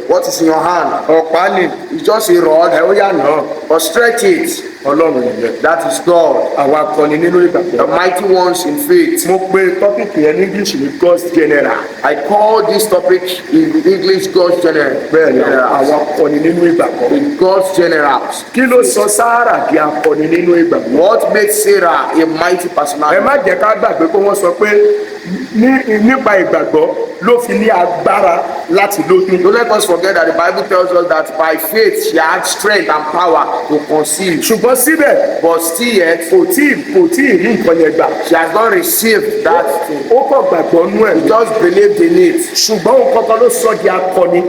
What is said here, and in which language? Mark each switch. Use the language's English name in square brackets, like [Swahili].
[English] What is in your hand? [Yoruba] Ọ̀pá ni. [English] It's just a rod. [Yoruba] Ẹ ó yà náà. [English] Or stretch it. [Yoruba] Ọlọ́run nìyẹn. [English] That is God. [Yoruba] Àwọn akọni nínú [English] The [Yoruba] ìgbàgbọ́. [English] mighty ones in faith. [Yoruba] Mo pe tọ́pìkì yẹn ní English ní [English] God's General. I call this topic in English God's general. [Yoruba] Bẹ́ẹ̀ni àwọn akọni nínú ìgbàgbọ́. [English] In God's generals. [Yoruba] Kí ló sọ Sáárà di akọni nínú ìgbàgbọ́? [English] What made Sarah a mighty [Yoruba] Ẹ [English] personality? [Yoruba] má jẹ́ ká gbàgbé pé wọ́n sọ pé nípa ìgbàgbọ́ ló fi ní agbára láti lóyún. [English] Don't let us forget that the Bible tells us that by faith she had strength and power to conceive. [Yoruba] ṣùgbọ́n síbẹ̀ [English] But still yet, [Yoruba] kò tí ì rí nǹkan yẹn gbà. [English] she has not received that thing. [Yoruba] ó kàn gbàgbọ́ nú ẹ̀. [English] She just believed in it. [Yoruba] ṣùgbọ́n òun kankan ló sọ di akọni.